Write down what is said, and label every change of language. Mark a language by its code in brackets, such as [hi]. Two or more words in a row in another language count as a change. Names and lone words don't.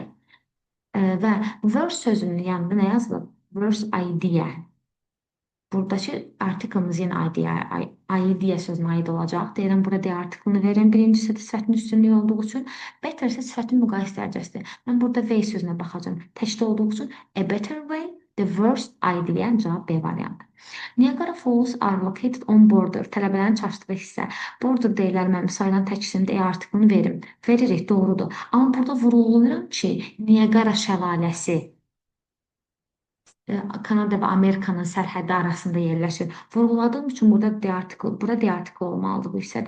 [az] Və worst sözünün yanında nə yazılıb? [en] Worst idea. [az] Buradakı artiklımız yenə idea sözünə aid olacaq. Deyirəm, burada D artiklını verin. Birincisi də sifətin üstünlüyü olduğu üçün. Better isə sifətin müqayisə dərəcəsidir. Mən burada way sözünə baxacağım. Təkdə olduğu üçün [en] a better way, the worst idea, [az] cavab B variantı. [en] Niagara Falls are located on border. [az] Tələbələrin çaşdığı hissə. Border deyilər, mən sayılan tək isimdə E artiklını verim. Veririk, doğrudur. Amma burada vurğulayıram ki, Niagara şəlaləsi Kanada və Amerikanın sərhəddi arasında yerləşir. Vurğuladığım üçün burada D artiklı olmalıdır bu hissədə.